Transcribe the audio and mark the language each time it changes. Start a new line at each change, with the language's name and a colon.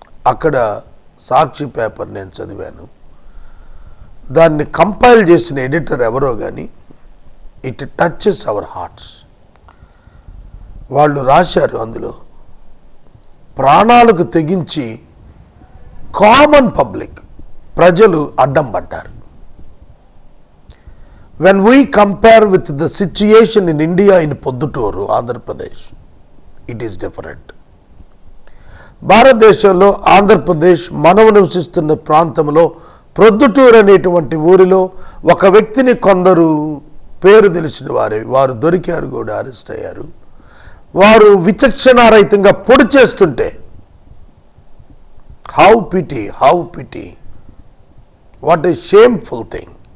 Telugu: అక్కడ సాక్షి పేపర్ నేను చదివాను. దాన్ని కంపైల్ చేసిన ఎడిటర్ ఎవరో కానీ
English: It touches our hearts.
Telugu: వాళ్ళు రాశారు అందులో, ప్రాణాలకు తెగించి కామన్ పబ్లిక్, ప్రజలు అడ్డం పడ్డారు.
English: When we compare with the situation in India in Podduturu, Andhra Pradesh, it is different.
Telugu: భారతదేశంలో ఆంధ్రప్రదేశ్ మనం నివసిస్తున్న ప్రాంతంలో ప్రొద్దుటూరు అనేటువంటి ఊరిలో ఒక వ్యక్తిని కొందరు పేరు తెలిసిన వారు దొరికారు, కూడా అరెస్ట్ అయ్యారు. వారు విచక్షణారహితంగా పొడి చేస్తుంటే,
English: How pity, what a shameful thing.